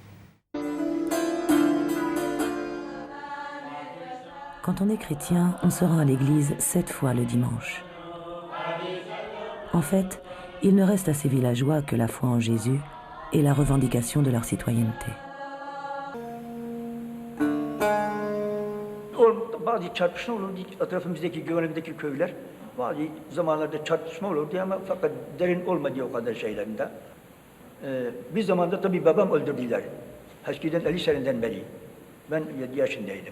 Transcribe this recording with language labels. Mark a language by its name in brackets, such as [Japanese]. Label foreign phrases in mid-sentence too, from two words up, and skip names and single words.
[French] Quand on est chrétien, on se rend à l'église 7 fois le dimanche. En fait, il ne reste à ces villageois que la foi en Jésus et la revendication de leur citoyenneté. [Turkish] Bazı çarpışma olurdu etrafımızdaki Gövene'deki köyler. Bazı zamanlarda çarpışma olurdu ama fakat derin olmadı o kadar şeylerinde. Bir zamanda tabii babam öldürdüler. Eskiden 50 seneden beri. Ben 7 yaşındaydım.